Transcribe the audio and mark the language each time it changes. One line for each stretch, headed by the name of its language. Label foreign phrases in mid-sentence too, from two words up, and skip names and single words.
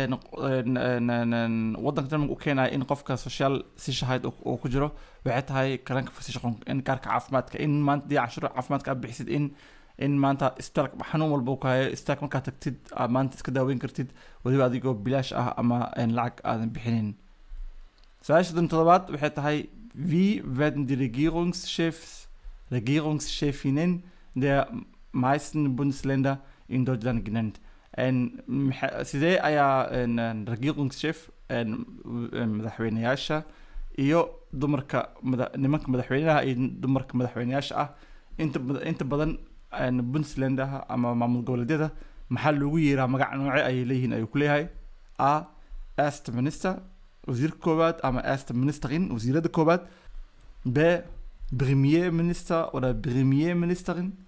Somali: wadanka Jarmalka u keenaya in qofka social Sicherheit oo ku jiro waxay tahay Krankenversicherung in kaarka caafimaadka in maanta die canshuur caafimaadka aad bixisid in maanta isbitaalka xanuun walba ka hayo isbitaalka markaad tagtid maanta iska daaweyn kartid waliba adigoo bilaash ah ama lacag aadan bixinin su-aasha 7 waxay tahay
German: wie werden die Regierungschefinnen der meisten Bundesländer in Deutschland genannt
Somali: sidee ayaa Regierungschef madaxweynayaasha iyo dumarka nimanka madaxweynaha iyo dumarka madaxweynayaasha ah inta badan Bundesländer ama maamul goboleedyada maxaa loogu yeeraa magac nooce ay leeyihiin ayuu ku leeyahay a
German: Erste Minister
Somali: wasiirka koowaad ama
German: Erste Ministerin
Somali: wasiirada koowaad b
German: Premierminister oder Premierministerin